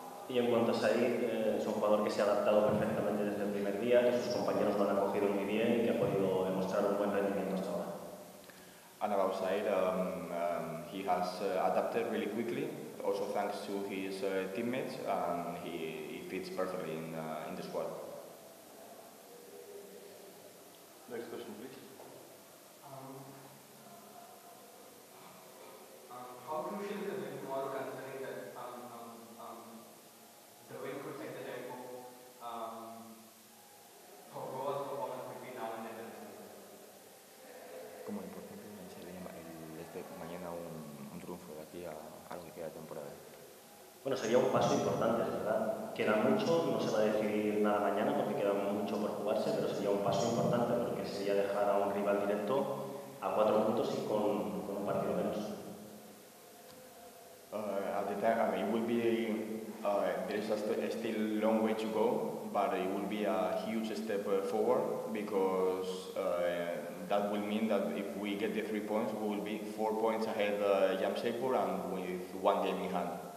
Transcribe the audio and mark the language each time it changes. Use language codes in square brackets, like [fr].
[es] Y en cuanto a Said, es un jugador que se ha adaptado perfectamente desde el primer día, que sus compañeros lo han acogido muy bien y que ha podido demostrar un buen rendimiento hasta ahora. [en] And about Said, he has adapted really quickly, also thanks to his teammates, and he fits perfectly in the squad. Next question, please. How crucial is the win tomorrow, considering that the win could set the tempo for Goa's performance between now and the end of the season? [es] Como importante sería mañana un triunfo de aquí a lo que queda de temporada. Bueno, sería un paso importante, es verdad. Queda mucho, no se va a decidir nada mañana porque queda mucho por jugarse, pero sería un paso importante porque sería dejar a un rival directo a 4 puntos y con un partido menos. [en] At the time, I mean, it will be, there is still a long way to go, but it will be a huge step forward, because that will mean that if we get the 3 points, we will be 4 points ahead Jamshedpur and with 1 game in hand.